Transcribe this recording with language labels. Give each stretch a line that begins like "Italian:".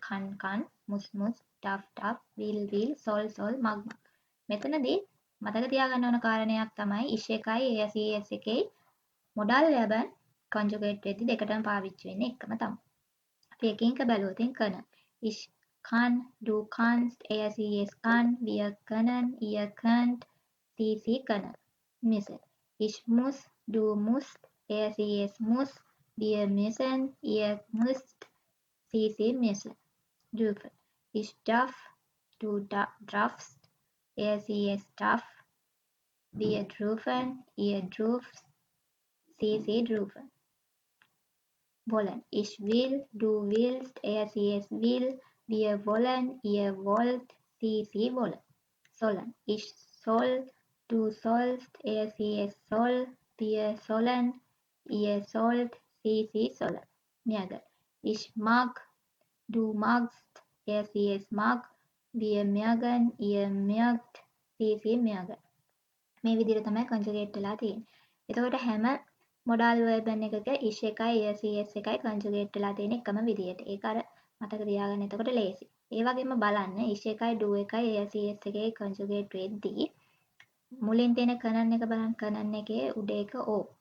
German: kann, muss, darf, will, soll, mag.
Sinhala: මෙතනදී මතක තියාගන්න ඕන කාරණයක් තමයි ish එකයි es එකයි modal verb conjugate වෙද්දි දෙකටම පාවිච්චි වෙන්නේ එකම තමයි. අපි එකින් එක බැලුවොත් können.
German: Ich kann, du kannst, es kann, wir können, ihr könnt, sie können. Müssen. Ich muss, du musst, es muss, wir müssen, ihr müsst, sie müssen. Dürfen. Ich darf, du darfst, es darf, wir dürfen, ihr dürft, sie dürfen. Wollen. Ich will, du willst, es will, wir wollen, ihr wollt, sie wollen. Sollen. Ich soll, du sollst, es soll, wir sollen, ihr sollt, sie sollen. Mögen. Ich mag, du magst, es mag, wir mögen, ihr mögt, sie mögen.
Sinhala: මේ විදිහට තමයි conjugate වෙලා තියෙන්නේ. එතකොට හැම modal verb එකක ish එකයි es එකයි conjugate වෙලා තියෙන එකම විදිහට. ඒක අර මතක තියාගන්න එතකොට ලේසි. ඒ වගේම බලන්න ish එකයි do එකයි es එකයි conjugate වෙද්දී මුලින් තියෙන können එක බලන්න können එකේ උඩ එක o.